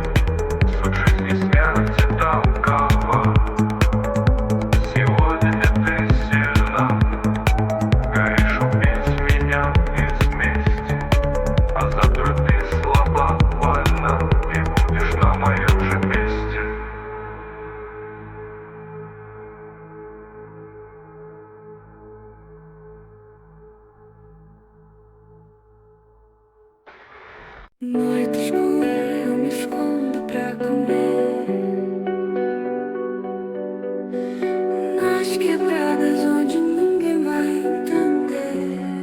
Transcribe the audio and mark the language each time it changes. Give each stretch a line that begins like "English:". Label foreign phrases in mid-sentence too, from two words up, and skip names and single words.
Russian: Суть жизни смерти такова. Сегодня ты сильна, горишь убить меня из мести, а завтра ты слаба, больна, и будешь на моем же месте.
Portuguese: Noite escura, eu me escondo pra comer nas quebradas onde ninguém vai entender.